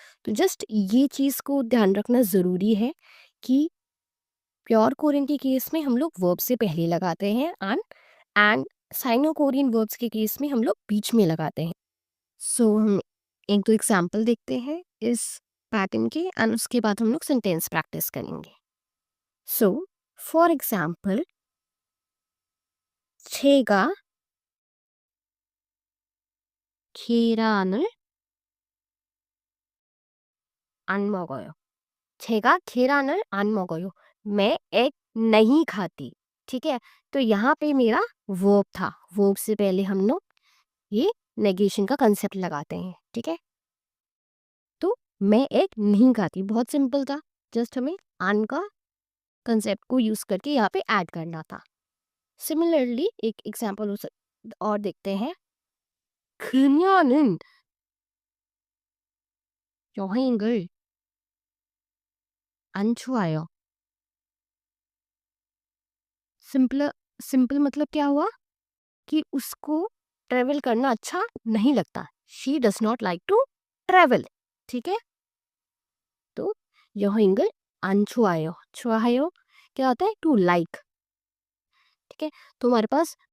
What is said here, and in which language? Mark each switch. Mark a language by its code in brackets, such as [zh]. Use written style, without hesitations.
[hi] तो जस्ट ये चीज़ को ध्यान रखना ज़रूरी है कि प्योर कोरियन के केस में हम लोग वर्ब से पहले लगाते हैं आन, एंड साइनो कोरियन वर्ब्स के केस में हम लोग बीच में लगाते हैं। सो हम एक दो एग्जाम्पल देखते हैं इस पैटर्न के एंड उसके बाद हम लोग सेंटेंस प्रैक्टिस करेंगे। So for example, [ko] 제가 계란을 안 먹어요। 제가 계란을 안 먹어요, [hi] मैं एग नहीं खाती। ठीक है। तो यहाँ पे मेरा वर्ब था, वर्ब से पहले हम लोग ये नेगेशन का कंसेप्ट लगाते हैं। ठीक है। तो मैं एग नहीं खाती, बहुत सिंपल था, जस्ट हमें आन का कंसेप्ट को यूज करके यहाँ पे ऐड करना था। सिमिलरली एक एग्जाम्पल और देखते हैं। [ko] 그녀는 여행을 안 좋아해요। [hi] सिंपल सिंपल मतलब क्या हुआ कि उसको ट्रेवल करना अच्छा नहीं लगता, [en] She does not like to travel. [hi] ठीक है। तो [ko] 여행을 안 좋아해요, 좋아해요 [hi] क्या होता है? To like. ठीक है। तो हमारे पास